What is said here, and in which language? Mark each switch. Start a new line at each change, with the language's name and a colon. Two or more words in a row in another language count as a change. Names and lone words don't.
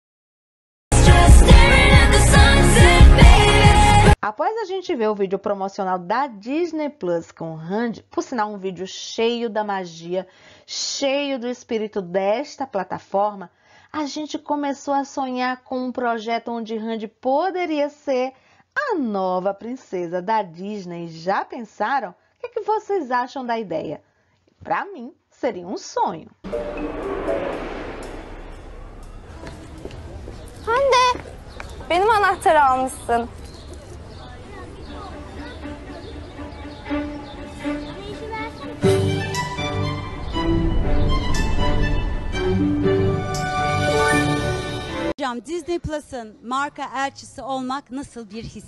Portuguese: Após a gente ver o vídeo promocional da Disney Plus com Hande, por sinal um vídeo cheio da magia, cheio do espírito desta plataforma, a gente começou a sonhar com um projeto onde Hande poderia ser a nova princesa da Disney. Já pensaram? O que vocês acham da ideia? Para mim, seria um sonho.
Turkish: Hande, benim anahtarı almışsın. Hocam, Disney Plus'ın marka elçisi olmak nasıl bir his?